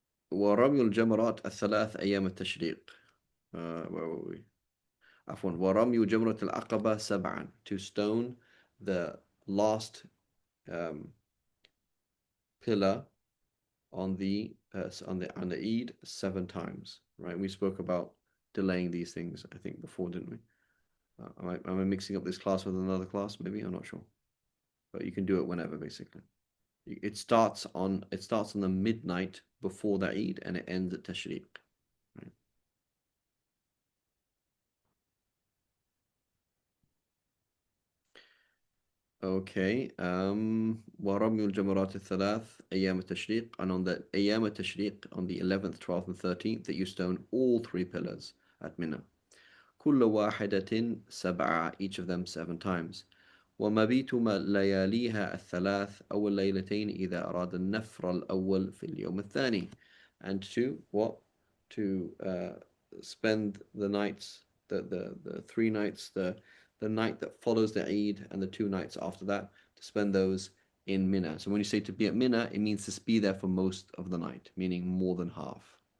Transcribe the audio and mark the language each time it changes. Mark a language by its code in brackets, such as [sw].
[ar] ورمي الجمرات الثلاث أيام التشريق. [en] Where were we? [ar] عفوا ورمي جمرة العقبة سبعا. [en] To stone the last pillar on the Eid 7 times. Right? We spoke about delaying these things, I think, before, didn't we? Am I mixing up this class with another class? Maybe, I'm not sure. But you can do it whenever, basically. It starts on the midnight before the Eid and it ends at Tashriq. Right? Okay. [ar] وَرَمْيُ الْجَمَرَاتِ الثَّلَاث أيام التشريق, [en] and on the [ar] أيام التشريق, [en] on the 11th, 12th, and 13th, that you stone all 3 pillars at Mina. [ar] كل واحدة 7, [en] each of them 7 times. [ar] ومبيت لياليها الثلاث أو الليلتين إذا أراد النفر الأول في اليوم الثاني. [en] And to spend the nights, the 3 nights, the night that follows the Eid and the 2 nights after that, to spend those in Mina. So when you say to be at Mina, it means to be there for most of the night, meaning more than half.